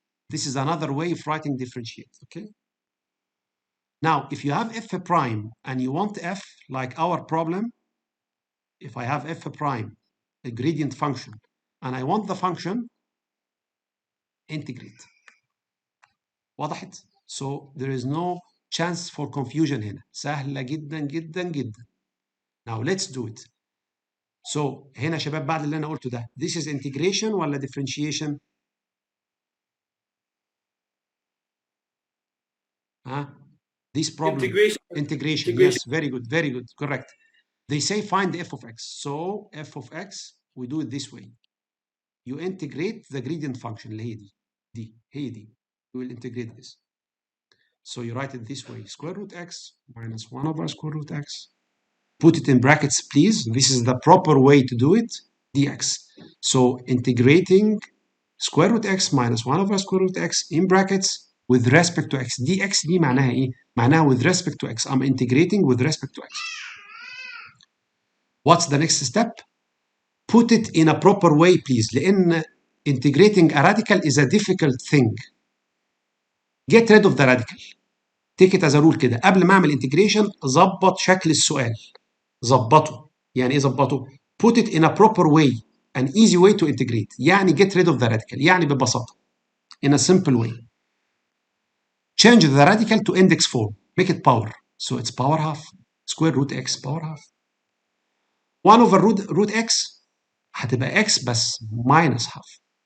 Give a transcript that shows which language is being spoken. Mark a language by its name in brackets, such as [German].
[English] This is another way of writing differentiate. Okay. Now, if you have f prime and you want f like our problem, if I have f prime, a gradient function, and I want the function, integrate. [Arabic] وضحت؟ [English] So there is no chance for confusion [Arabic] هنا. سهلة جدا جدا جدا. [English] Now let's do it. So [Arabic] هنا شباب بعد اللي أنا قلته ده, [English] this is integration [Arabic] ولا differentiation؟ [English] This problem. Integration. Yes, very good, very good, correct. They say find the f of x. So f of x, we do it this way. You integrate the gradient function [Arabic] اللي هي دي. [English] You will integrate this. So you write it this way. Square root x minus 1 over square root x. Put it in brackets, please. This is the proper way to do it. dx. So integrating square root x minus 1 over square root x in brackets with respect to x. [Arabic] dx دي معناها ايه؟ معناها [English] with respect to x. I'm integrating with respect to x. What's the next step? Put it in a proper way, please. [Arabic] لأن [English] integrating a radical is a difficult thing. Get rid of the radical. Take it as a rule [Arabic] كده. قبل ما أعمل integration ظبط شكل السؤال. ظبطه. يعني إيه ظبطه؟ [English] Put it in a proper way. An easy way to integrate. [Arabic] يعني [English] get rid of the radical. [Arabic] يعني ببساطة. [English] In a simple way. Change the radical to index form. Make it power. So it's power half. Square root x power half. 1 over root x [Arabic] هتبقى x بس [English] minus half.